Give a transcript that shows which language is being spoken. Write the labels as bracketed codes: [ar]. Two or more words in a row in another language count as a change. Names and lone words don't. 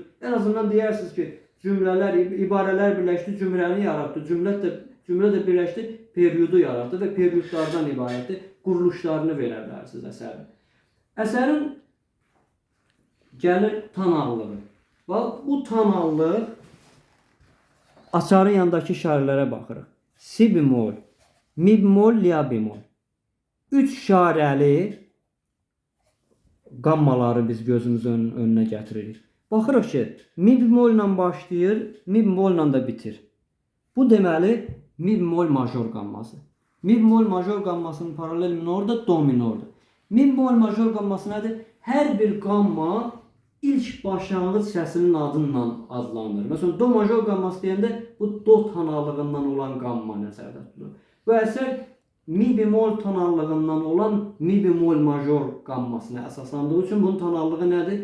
[az] En azından deyirsiniz ki, cümlələr, ibarələr birləşdi, cümləni yaratdı, cümlə də birləşdi, periodu yaratdı və periodlardan ibarətdir. Quruluşlarını verə bilərsiniz əsərin. Əsərin gəlir tanallığı. Bax, bu tanallıq açarın yanındakı işarələrə baxırıq. Si bemol, mi bemol, la bemol. 3 işarəli qammaları biz gözümüzün önünə gətiririk. Baxırıq ki, mi bemol ilə başlayır, mi bemol ilə də bitir. Bu deməli mi bemol major qamması. Mi bemol major qammasının paralel minorda do minordur. Mi bemol major qamması nədir? Hər bir qamma ilk başlanğıc səsinin adıyla adlanır. Məsələn, do major qamması deyəndə bu do tonallığından olan qamma nəzərdə tutulur. Bu əsər mi bemol tonallığından olan mi bemol major qammasına əsaslandığı üçün bunun tonallığı nədir?